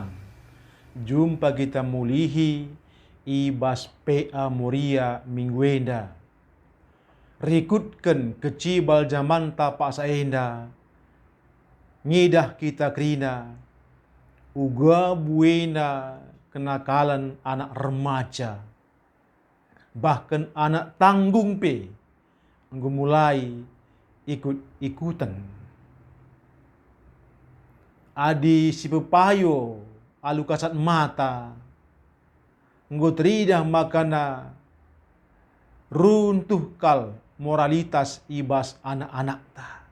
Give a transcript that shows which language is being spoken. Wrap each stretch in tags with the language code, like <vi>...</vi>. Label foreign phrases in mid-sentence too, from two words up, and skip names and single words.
<btx>Jumpa kita mulihi ibas PA moria mingguenda. Rikutkan kecibal zaman tapak saenda. Ngidah kita krina. Uga buena kenakalan anak remaja. Bahkan anak tanggung pe.</btx> <id>Mulai ikut-ikutan.</id> <btx>Adi si pepayo alu kasat mata. Tridah makana runtuh kal moralitas ibas anak-anak ta.</btx>